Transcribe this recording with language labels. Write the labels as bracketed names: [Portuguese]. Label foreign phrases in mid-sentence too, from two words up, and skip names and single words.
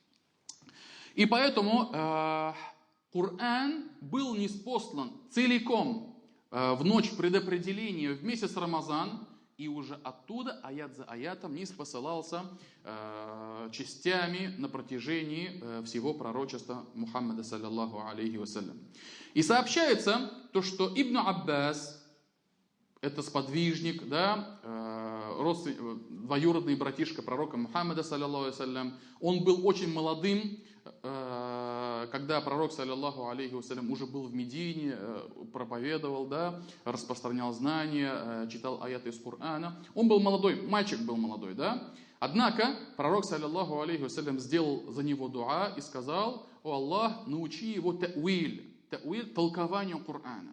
[Russian] И поэтому Коран был ниспослан целиком в ночь предопределения в месяц Рамазан, и уже оттуда, аят за аятом, ниспосылался частями на протяжении всего пророчества Мухаммада, [Arabic] صلى الله عليه وسلم. [Russian] И сообщается то, что Ибн Аббас, это сподвижник, да, двоюродный братишка пророка Мухаммада, [Arabic] صلى الله عليه وسلم, [Russian] он был очень молодым, когда пророк, [Arabic] صلى الله عليه وسلم, [Russian] уже был в Медине, проповедовал, да, распространял знания, читал аяты из Корана. Он был молодой, мальчик был молодой, да. Однако пророк, [Arabic] صلى الله عليه وسلم, [Russian] сделал за него дуа и сказал: «О Аллах, научи его толкованию Корана».